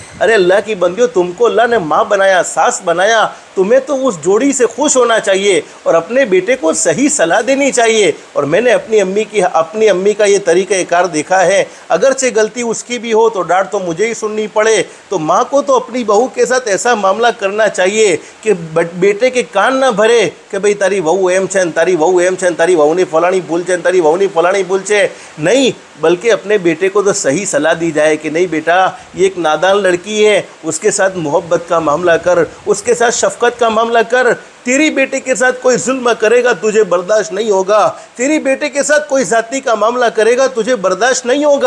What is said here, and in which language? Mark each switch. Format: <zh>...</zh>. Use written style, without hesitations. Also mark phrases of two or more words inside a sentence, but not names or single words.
<hi>अरे अल्लाह की बंदियों, तुमको अल्लाह ने माँ बनाया, सास बनाया, तुम्हें तो उस जोड़ी से खुश होना चाहिए और अपने बेटे को सही सलाह देनी चाहिए। और मैंने अपनी अम्मी का ये तरीक़ाकार देखा है। अगरचे गलती उसकी भी हो तो डांट तो मुझे ही सुननी पड़े, तो माँ को तो अपनी बहू के साथ ऐसा मामला करना चाहिए कि बेटे के कान ना भरे कि</hi> <gu>ભાઈ તારી વહુ એમ છે, તારી વહુ એમ છે, તારી વહુની ફલાણી ભૂલ છે, તારી વહુની ફલાણી ભૂલ છે।</gu> <hi>नहीं, बल्कि अपने बेटे को तो सही सलाह दी जाए कि नहीं बेटा ये एक नादान लड़की है, उसके साथ मोहब्बत का मामला कर, उसके साथ शफकत का मामला कर। तेरी बेटे के साथ कोई जुल्म करेगा तुझे बर्दाश्त नहीं होगा, तेरी बेटे के साथ कोई जाति का मामला करेगा तुझे बर्दाश्त नहीं होगा।</hi>